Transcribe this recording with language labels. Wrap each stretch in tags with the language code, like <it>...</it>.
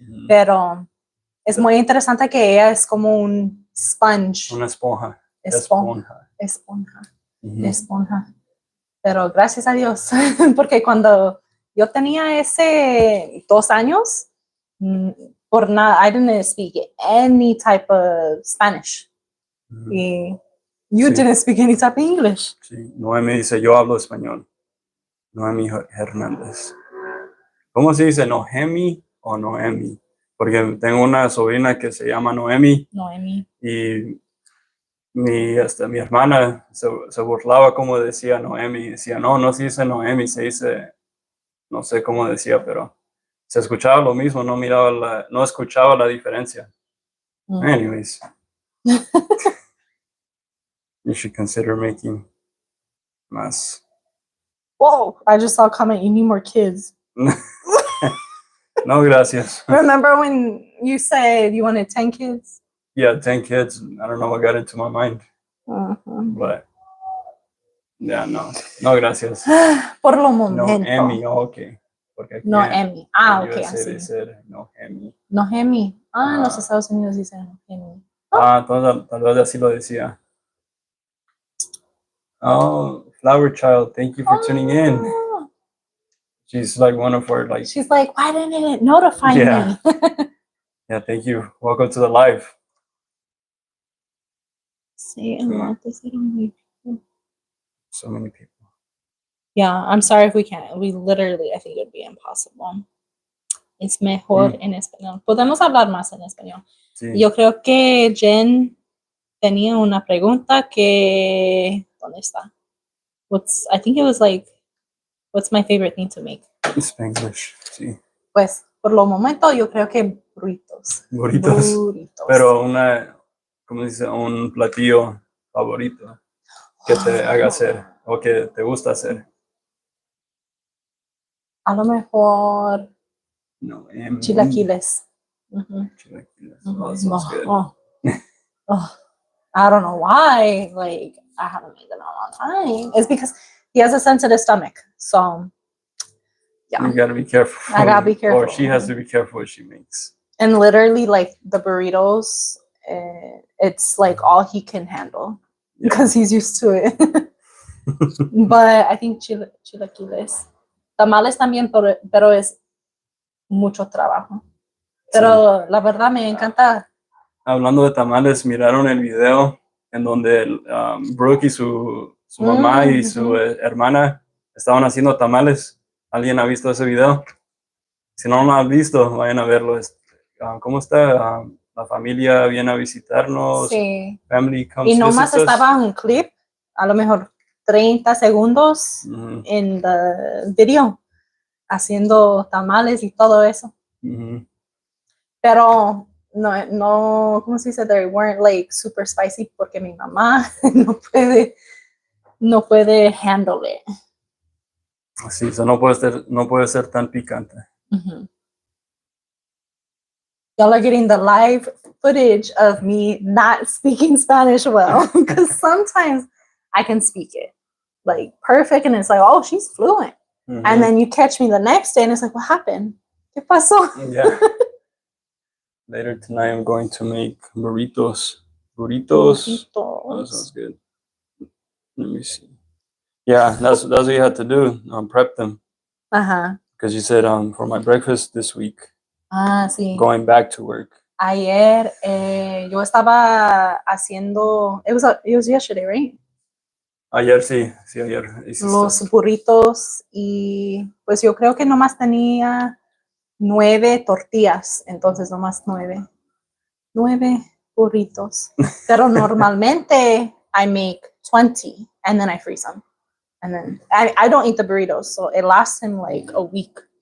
<es>Pero es muy interesante que ella es como un sponge. Una esponja. Esponja. Pero gracias a Dios, porque cuando yo tenía 2 años, por nada,</es> <en>I didn't speak any type of Spanish. Y you didn't speak any type of English.</en> <es>Sí, Noemi dice, yo hablo español. Noemi Hernández. ¿Cómo se dice? ¿Noemi o Noemi? Porque tengo una sobrina que se llama Noemi. Y mi hermana se burlaba como decía Noemi. Decía, no se dice Noemi, se dice, no sé cómo decía, pero se escuchaba lo mismo, no escuchaba la diferencia.</es> <en>Anyways. You should consider making más. Whoa, I just saw a comment, you need more kids.</en> <es>No, gracias.</es> <en>Remember when you said you wanted 10 kids? Yeah, 10 kids. I don't know what got into my mind. But, yeah,</en> <es>no, gracias. Por lo momento. No, Emmy, okay. Porque aquí Emmy. Okay, así. No, Emmy. No, Emmy. En los Estados Unidos dicen Emmy. Entonces, tal vez así lo decía.</es> <en>Oh, Flower Child, thank you for tuning in. She's like one of our She's like, why didn't it notify me? Yeah, thank you. Welcome to the live. Sí, a lot. So many people. Yeah, I'm sorry if we can't. We literally, I think it would be impossible.</en> <es>Es mejor en español. Podemos hablar más en español. Sí. Yo creo que Jen tenía una pregunta que... ¿Dónde está?</es> <en>I think it was like, what's my favorite thing to make? Spanglish, sí.</en> <es>Pues, por lo momento, yo creo que burritos. Pero ¿cómo dice? Un platillo favorito que te haga hacer o que te gusta hacer. A lo mejor chilaquiles.</es> <en>Chilaquiles. Oh, sounds good. I don't know why. Like, I haven't made them in a long time. It's because he has a sensitive stomach. So, yeah. You gotta be careful. I gotta be careful. Or she has to be careful what she makes. And literally, like, the burritos, it's like all he can handle because he's used to it. But I think chilaquiles.</en> <es>Tamales también, pero es mucho trabajo. Pero la verdad me encanta. Hablando de tamales, miraron el video en donde Brooke y su mamá y su hermana estaban haciendo tamales. ¿Alguien ha visto ese video? Si no lo han visto, vayan a verlo. ¿Cómo está? La familia viene a visitarnos. Sí.</es> <en>Family comes</en> <es>y nomás</es> <en>visit us.</en> <es>Estaba un clip, a lo mejor 30 segundos Mhm.</es> <en>in the video</en> <es>haciendo tamales y todo eso. Mhm. Pero no, ¿cómo se dice?</es> <en>They weren't like super spicy</en> <es>porque mi mamá no puede</es> <en>handle it.</en> <es>Sí, eso no puede ser tan picante. Mm-hmm.</es> <en>Y'all are getting the live footage of me not speaking Spanish well, because sometimes I can speak it like perfect and it's like, oh, she's fluent. Mhm. And then you catch me the next day and it's like, what happened?</en> <es>¿Qué pasó?</es> <en>Yeah. Later tonight, I'm going to make burritos. Burritos. Oh, that sounds good. Let me see. Yeah, that's what you had to do. Prep them. Ajá. Because you said for my breakfast this week,</en> <es>Ah, sí.</es> <en>going back to work.</en> <es>Ayer yo estaba haciendo,</es> <en>it was yesterday, right?</en> <es>Ayer sí, ayer hiciste. Los burritos y pues yo creo que nomás tenía 9 tortillas, entonces nomás 9 burritos.</es> <en>Pero normalmente I make 20 and then I freeze them. And then I don't eat the burritos, so it lasts him like a week.</en>